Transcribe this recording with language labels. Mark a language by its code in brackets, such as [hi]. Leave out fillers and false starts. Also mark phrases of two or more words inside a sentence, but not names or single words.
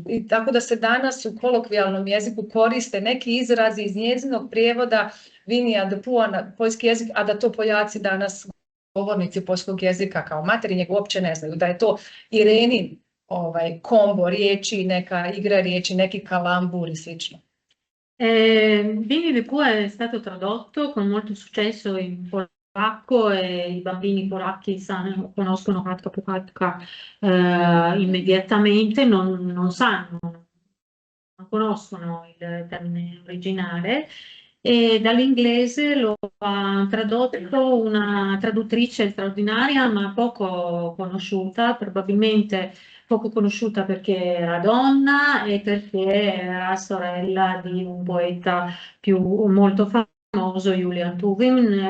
[hr] I tako da se danas u kolokvijalnom jeziku koriste neki izrazi iz njezinog prijevoda Winnie the Pooha na poljski jezik, a da to Poljaci danas, govornici poljskog jezika kao materinjeg, uopće ne znaju. Da je to Irenin kombo riječi, neka igra riječi, neki kalambur i slično. [it] Winnie the Pooh è stato tradotto con molto successo in polacco e i bambini polacchi conoscono Hatka Puhatka immediatamente, non sanno, non conoscono il termine originale, e dall'inglese lo ha tradotto una traduttrice straordinaria ma poco conosciuta, probabilmente poco conosciuta perché era donna e perché era sorella di un poeta molto famoso, Julian Tuvim.